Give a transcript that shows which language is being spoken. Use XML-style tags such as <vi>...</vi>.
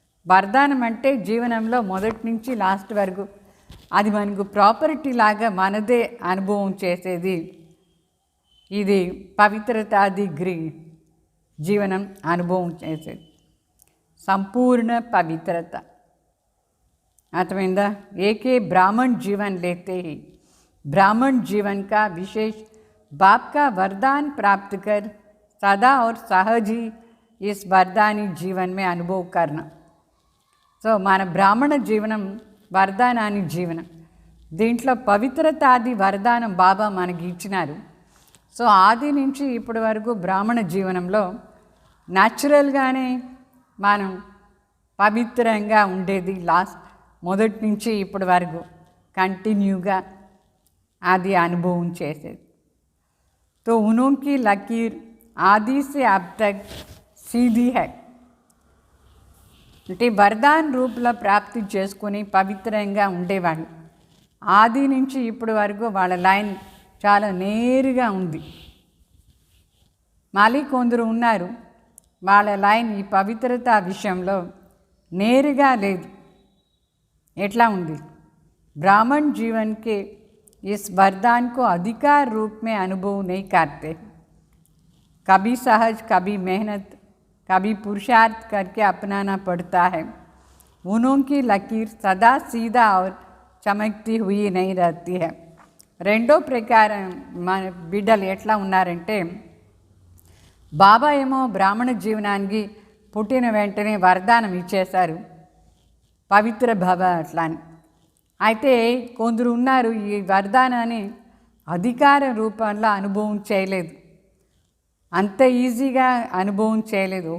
<te>వరదానం అంటే జీవనంలో మొదటి నుంచి లాస్ట్ వరకు అది మనకు ప్రాపర్టీ లాగా మనదే అనుభవం చేసేది. ఇది పవిత్రతాది జీవనం అనుభవం చేసేది,</te> <hi>సంపూर्ण पवित्रता.</hi> <te>अर्थమైందా?</te> <hi>एके ब्राह्मण जीवन लेते ही ब्राह्मण जीवन का विशेष बाप का वरदान प्राप्त कर सदा और सहज ही इस वरदानी जीवन में अनुभव करना.</hi> <te>సో మన బ్రాహ్మణ జీవనం వరదానాని జీవనం, దీంట్లో పవిత్రతాది వరదానం బాబా మనకి ఇచ్చినారు. సో ఆది నుంచి ఇప్పటి వరకు బ్రాహ్మణ జీవనంలో న్యాచురల్గానే మనం పవిత్రంగా ఉండేది. మొదటి నుంచి ఇప్పటి వరకు కంటిన్యూగా అది అనుభవం చేసేది.</te> <hi>तो उनकी लकीर आदि से अब तक सीधी है.</hi> <te>అంటే వరదాన్ రూపంలో ప్రాప్తి చేసుకుని పవిత్రంగా ఉండేవాళ్ళు. ఆది నుంచి ఇప్పటి వరకు వాళ్ళ లైన్ చాలా నేరుగా ఉంది. మళ్ళీ కొందరు ఉన్నారు వాళ్ళ లైన్ ఈ పవిత్రత విషయంలో నేరుగా లేదు. ఎట్లా ఉంది?</te> <hi>ब्राह्मण जीवन के इस वरदान को अधिकार रूप में अनुभव नहीं करते. कभी सहज, कभी मेहनत, कभी पुरुषार्थ करके अपनाना पड़ता है. उनकी लकीर सदा सीधा और चमकती हुई नहीं रहती है.</hi> <te>రెండో ప్రకారం మన బిడ్డలు ఎట్లా ఉన్నారంటే, బాబా ఏమో బ్రాహ్మణ జీవనానికి పుట్టిన వెంటనే వరదానం ఇచ్చేశారు, పవిత్ర భవ అట్లా అని. అయితే కొందరు ఉన్నారు ఈ వరదానాన్ని అధికార రూపంలో అనుభవం చేయలేదు, అంత ఈజీగా అనుభవం చేయలేదు.</te>